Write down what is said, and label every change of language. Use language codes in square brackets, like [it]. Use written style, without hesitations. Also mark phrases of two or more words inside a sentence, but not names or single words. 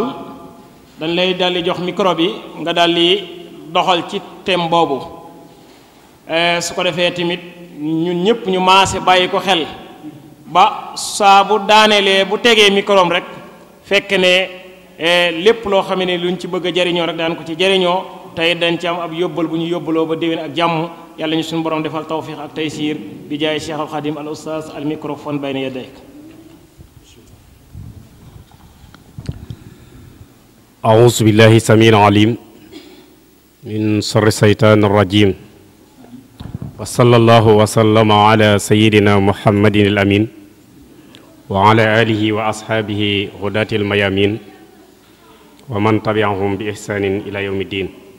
[wo] dañ lay daldi jox micro bi nga daldi doxal ci thème boobu su ko defee tamit ñun ñëpp ñu maase bàyyi ko xel ba saa bu daanelee bu tegee micro am rek fekk ne lépp loo xam ne luñ ci bëgg a jariñoo rek daan ko ci jariñoo tey dañ ci am ab yóbbal bu ñu yóbbaloo ba déwén ak jàmm yàlla ñu suñu borom defal tawfiq ak taysiir bi jaay Cheikh al Khadim al Oustaz al microphone [ar] بين يديك. أعوذ بالله السميع العليم من شر الشيطان الرجيم وصلى الله وسلم على سيدنا محمد الأمين وعلى آله وأصحابه هداة الميامين ومن تبعهم بإحسان إلى يوم الدين